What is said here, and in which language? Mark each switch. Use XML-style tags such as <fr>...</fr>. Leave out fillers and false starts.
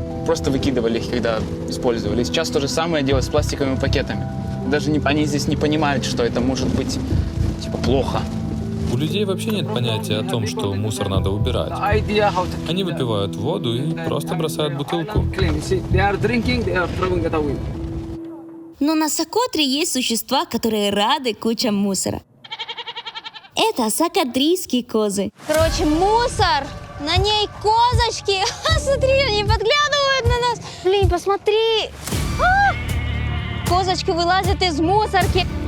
<ru>Просто выкидывали их, когда использовали. И сейчас то же самое делают с пластиковыми пакетами. Даже они здесь не понимают, что это может быть типа плохо. У людей вообще нет понятия о том, что мусор надо убирать.</ru> <en>Idea how to</en> <ru>Они выпивают воду и просто бросают бутылку.</ru> <en>clean. You see, they are drinking, they are throwing it away.</en> <ru>Но на Сокотре есть существа, которые рады кучам мусора. Это сокотрийские козы. Короче, мусор, на ней козочки. Смотри, они подглядывают на нас. Блин, посмотри. Козочки вылазят из мусорки.</ru>